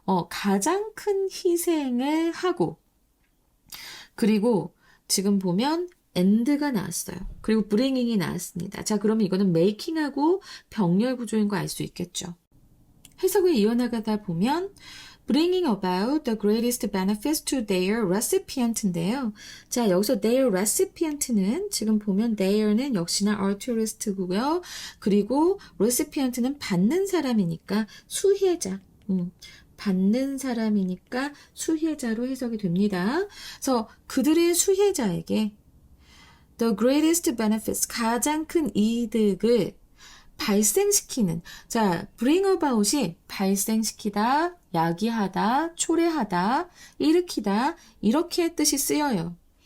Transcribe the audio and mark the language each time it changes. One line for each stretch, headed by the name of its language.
Korean: 가장 큰 희생을 하고 그리고 지금 보면 and가 나왔어요. 그리고 bringing이 나왔습니다. 자, 그러면 이거는 making하고 병렬 구조인 거 알 수 있겠죠. 해석을 이어나가다 보면
English: bringing about the greatest benefits to their recipient인데요.
Korean: 자, 여기서 their recipient는 지금 보면 their는 역시나 altruist고요. 그리고 recipient는 받는 사람이니까 수혜자. 받는 사람이니까 수혜자로 해석이 됩니다. 그래서 그들의 수혜자에게
English: the greatest benefits,
Korean: 가장 큰 이득을 발생시키는, 자, bring about이 발생시키다, 야기하다, 초래하다, 일으키다, 이렇게 뜻이 쓰여요.